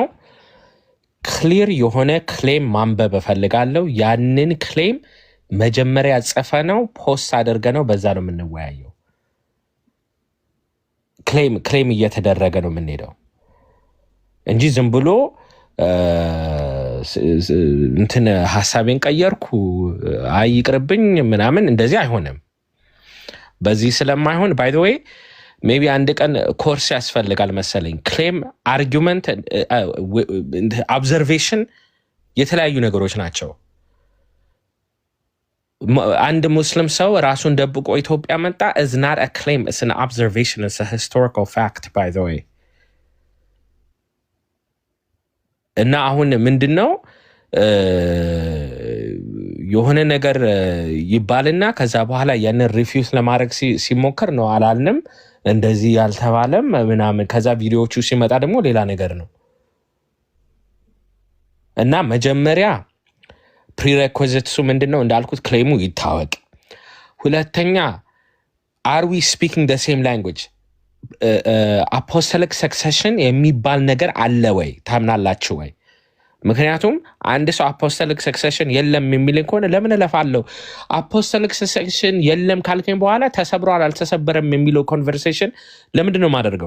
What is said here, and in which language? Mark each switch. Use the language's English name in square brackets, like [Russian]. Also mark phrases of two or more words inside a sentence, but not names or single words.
[Amharic] ክሊር የሆነ ክሌም ማንበብ እፈልጋለሁ። ያንን ክሌም መጀመሪያ ጽፈ ነው ፖስት አድርገ ነው በዛ ነው የምንወያየው። ክሌም እየተደረገ ነው የምንሄደው እንጂ ዝም ብሎ እንትን ሀሳቤን ቀየርኩ አይቅርብኝ ምናምን እንደዚህ አይሆንም። በዚህ ስለማይሆን [English] by the way maybe [Amharic] አንድ ቀን ኮርስ ያስፈልጋል መሰለኝ። ክሌም፣ አርጊመንት፣ [English] ኦብዘርቬሽን [Amharic] የተለያዩ ነገሮች ናቸው። አንድ ሙስሊም ሰው ራሱን ደብቆ ኢትዮጵያ መጣ [English] is not a claim, it's an observation, it's a historical fact by the way። [Amharic] እና አሁን ምንድነው የሆነ ነገር ይባልና ከዛ በኋላ ያንን ሪፊውዝ ለማድረግ ሲሞከር ነው አላልንም እንደዚህ ያልተባለም ምናምን፣ ከዛ ቪዲዮዎቹ ሲመጣ ደግሞ ሌላ ነገር ነው። እና መጀመሪያ ፕሪሬኩዚትሱ ምንድነው እንዳልኩት ክሌሙ ይታወቅ። ሁለተኛ [English] are we speaking the same language? apostolic succession [Amharic] የሚባል ነገር አለ ወይ ታምናላችሁ ወይ? ምክንያቱም አንድ ሰው [English] apostolic succession [Amharic] የለም የሚል ከሆነ ለምን እለፋለሁ? [English] apostolic succession [Amharic] የለም ካልከኝ በኋላ ተሰብሯል አልተሰበረም የሚለው ኮንቨርሴሽን ለምንድን ነው የማደርገው?